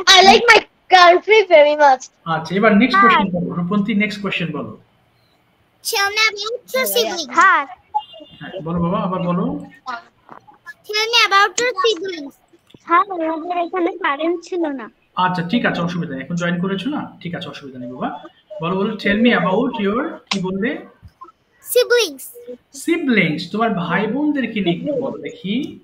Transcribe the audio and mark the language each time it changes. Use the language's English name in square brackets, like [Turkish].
[English] I like my country very much. [Bangla] আচ্ছা, এবার next question বলো রূপন্তী, নেক্সট কোশ্চেন বলো। [English] Tell me about your siblings. Hi. [Bangla] হ্যাঁ, বলো বাবা, আবার বলো। [English] Tell me about your siblings. [Bangla] হ্যাঁ আমাদের এখানে কারেন্ট ছিল না। আচ্ছা ঠিক আছে, অসুবিধা নেই, এখন জয়েন করেছো না, ঠিক আছে অসুবিধা নেই বাবা। বলো বলো, [English] tell me about your, [Bangla] কি বললে? [English] Siblings. [Bangla] সিবলিংস, তোমার ভাই বোনদেরকে নিয়ে একটু বলো দেখি।